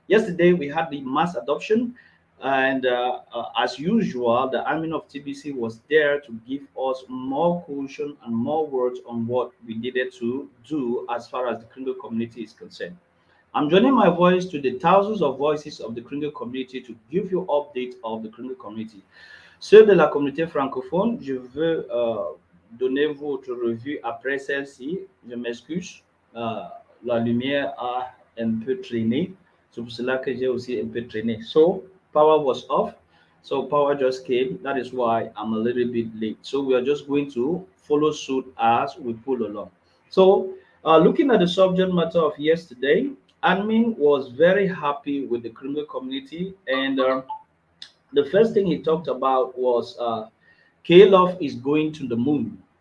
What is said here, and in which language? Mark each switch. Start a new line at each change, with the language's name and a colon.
English: Yesterday we had the mass adoption and as usual, the admin of TBC was there to give us more caution and more words on what we needed to do as far as the Kringle community is concerned. I'm joining my voice to the thousands of voices of the Kringle community to give you update of the Kringle community.
French: Ceux de la communauté francophone, je veux donner votre revue après celle-ci. Je m'excuse, euh, la lumière a un peu traîné. C'est pour cela que j'ai aussi un peu traîné.
English: So, power was off. So, power just came. That is why I'm a little bit late. So, we are just going to follow suit as we pull along. So, looking at the subject matter of yesterday, admin was very happy with the criminal community, and the first thing he talked about was KLOF is going to the moon.